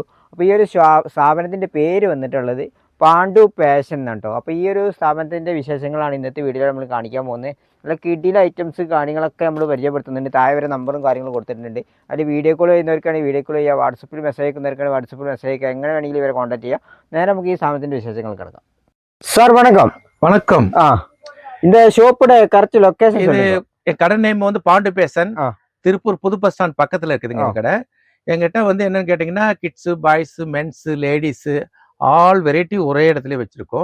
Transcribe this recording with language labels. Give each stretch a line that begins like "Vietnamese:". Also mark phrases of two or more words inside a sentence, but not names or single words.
Malayalam: അപ്പോൾ ഈ ഒരു സ്ഥാപനത്തിൻ്റെ പേര് വന്നിട്ടുള്ളത് പാണ്ഡു പാഷൻ എന്നാണ് കേട്ടോ. അപ്പോൾ ഈ ഒരു സ്ഥാപനത്തിൻ്റെ വിശേഷങ്ങളാണ് ഇന്നത്തെ വീഡിയോയിൽ നമ്മൾ കാണിക്കാൻ പോകുന്നത്. നല്ല കിഡിലെ ഐറ്റംസ് കാര്യങ്ങളൊക്കെ നമ്മൾ പരിചയപ്പെടുത്തുന്നുണ്ട്. താഴെ വരെ നമ്പറും കാര്യങ്ങളും കൊടുത്തിട്ടുണ്ട്. അതിൽ
English: video call
Malayalam: ചെയ്യുന്നവർക്കാണെങ്കിൽ
English: video call
Malayalam: ചെയ്യുക, വാട്സപ്പിൽ മെസ്സേജ് അയക്കുന്നവർക്കാണെങ്കിൽ വാട്സപ്പിൽ മെസ്സേജ് അയക്കുക, എങ്ങനെ വേണമെങ്കിലും ഇവരെ കോൺടാക്ട് ചെയ്യുക. നേരെ നമുക്ക് ഈ സ്ഥാപനത്തിൻ്റെ വിശേഷങ്ങൾ കിടക്കാം.
Tamil: சார் வணக்கம். வணக்கம். இந்த ஷோப்போட
English: correct location
Tamil: இது என் கடை நேம் வந்து பாண்டு பேசன், திருப்பூர் புது
English: bus stand
Tamil: பக்கத்துல இருக்குதுங்க என் கடை. எங்கிட்ட வந்து என்னன்னு கேட்டீங்கன்னா
English: kids, boys, mens, ladies all variety
Tamil: ஒரே இடத்துல வச்சிருக்கோம்.